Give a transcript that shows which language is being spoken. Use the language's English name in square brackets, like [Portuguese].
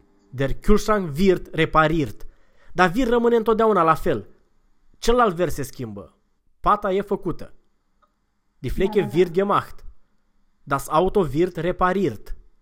[German] Der Kühlschrank wird repariert. [Romanian] Dar wird rămâne întotdeauna la fel. Celălalt verb se schimbă. Pata e făcută. [German] Die [Romanian] Da, [German] Flecke wird gemacht. Das Auto wird repariert.